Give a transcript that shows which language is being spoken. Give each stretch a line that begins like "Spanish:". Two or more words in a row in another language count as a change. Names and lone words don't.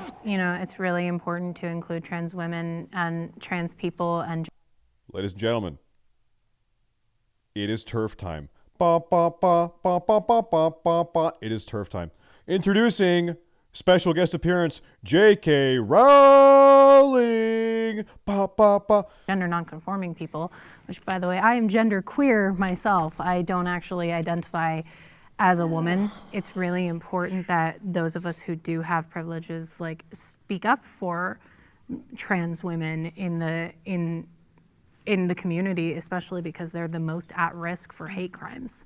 English: You know, it's really important to include trans women and trans people and... Ladies and gentlemen, it is turf time. Ba, ba, ba, ba, ba, ba, ba, ba, ba. It is turf time. Introducing special guest appearance, J.K. Rowling. Ba, ba, ba. Gender nonconforming people, which, by the way, I am gender queer myself. I don't actually identify as a woman. It's really important that those of us who do have privileges like speak up for trans women in the community, especially because they're the most at risk for hate crimes.